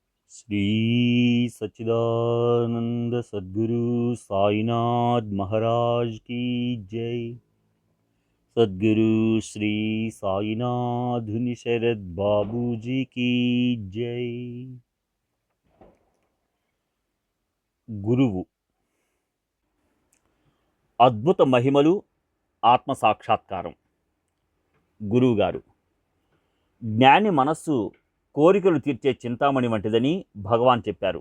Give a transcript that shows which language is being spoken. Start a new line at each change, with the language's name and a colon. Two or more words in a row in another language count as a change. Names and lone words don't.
Hindi: श्री सच्चिदानंद सद्गुरु साईनाथ महाराज की जय। सद्गुरु श्री साईनाथ शरद बाबू जी की जय।
Telugu: గురువు అద్భుత మహిమలు ఆత్మ సాక్షాత్కారం. గురువుగారు జ్ఞాని మనస్సు కోరికలు తీర్చే చింతామణి వంటిదని భగవాన్ చెప్పారు.